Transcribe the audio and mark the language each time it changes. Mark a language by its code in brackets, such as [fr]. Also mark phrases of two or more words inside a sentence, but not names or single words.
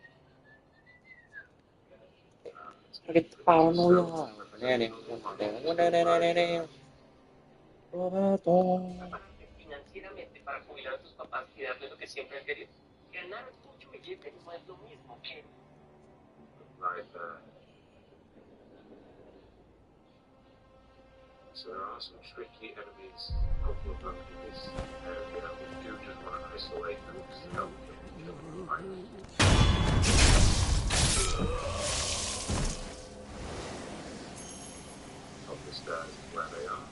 [it] Perché paranoia. Roberto. [es] Financieramente para jubilar a tus papás y darles lo que siempre han querido. Ganar mucho billete no es lo mismo que... [en] Right there. So there are some tricky enemies, a couple of them in this area. We do just want to isolate them to help kill them. Top of the stairs is where they are.